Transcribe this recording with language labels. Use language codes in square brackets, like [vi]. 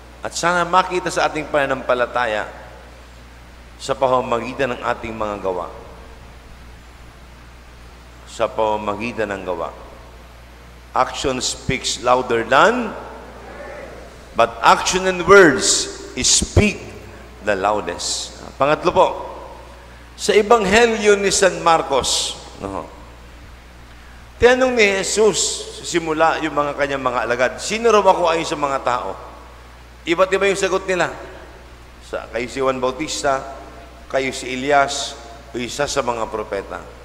[tl] At sana makita sa ating pananampalataya sa pamamagitan ng ating mga gawa. Sa pamamagitan ng gawa. [en] Action speaks louder than, but action and words speak the loudest. [tl] Pangatlo po, sa Ebanghelyo ni San Marcos, tinanong ni Jesus, simula yung mga kanyang mga alagad, sino raw ako ayon sa mga tao? Iba't iba yung sagot nila. Kayo si Juan Bautista, kayo si Elias, o isa sa mga propeta.